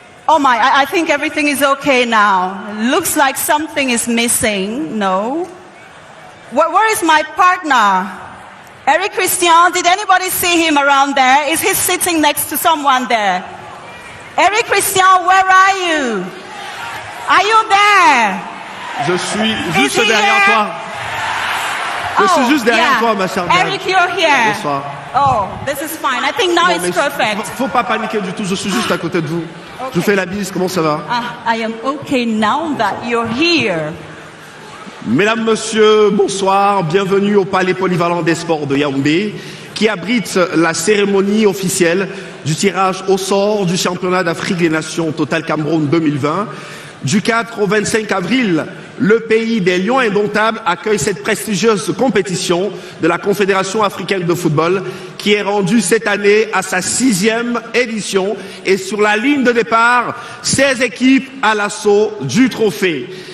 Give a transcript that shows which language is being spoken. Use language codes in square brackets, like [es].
[en] Oh my, I think everything is okay now. Looks like something is missing. No. Where is my partner? Eric Christian, did anybody see him around there? Is he sitting next to someone there? Eric Christian, where are you? Are you there? [fr] Je suis juste derrière toi. Je suis juste derrière toi, ma chère. [en] Eric, you're here. [fr] Bonsoir. [en] Oh, this is fine. I think now it's perfect. [fr] Faut pas paniquer du tout, je suis juste à côté de vous. Okay. Je vous fais la bise, comment ça va? [en] I am okay now that you're here. [fr] Mesdames, Messieurs, bonsoir. Bienvenue au Palais Polyvalent des Sports de Yaoundé, qui abrite la cérémonie officielle du tirage au sort du championnat d'Afrique des Nations Total Cameroun 2020. Du 4 au 25 avril, le pays des Lions indomptables accueille cette prestigieuse compétition de la Confédération africaine de football qui est rendue cette année à sa 6e édition et sur la ligne de départ, 16 équipes à l'assaut du trophée.